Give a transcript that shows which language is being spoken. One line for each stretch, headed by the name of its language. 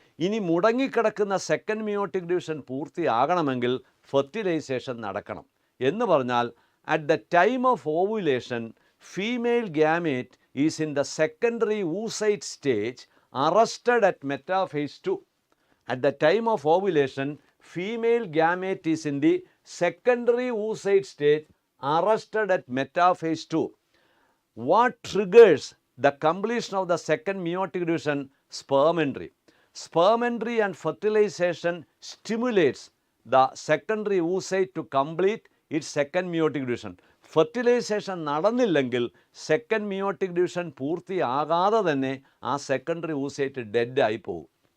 Malayalam: ഇനി മുടങ്ങിക്കിടക്കുന്ന second meiotic division പൂർത്തിയാകണമെങ്കിൽ fertilisation നടക്കണം. എന്ന് പറഞ്ഞാൽ
English: At the time of ovulation female gamete is in the secondary oocyte stage arrested at metaphase 2. At the time of ovulation, female gamete is in the secondary oocyte stage arrested at metaphase 2. What triggers the completion of the second meiotic division? Sperm entry. Sperm entry and fertilization stimulates the secondary oocyte to complete its second meiotic division.
Malayalam: Fertilisation നടന്നില്ലെങ്കിൽ second meiotic division പൂർത്തിയാകാതെ തന്നെ ആ secondary oocyte dead ആയി പോകും.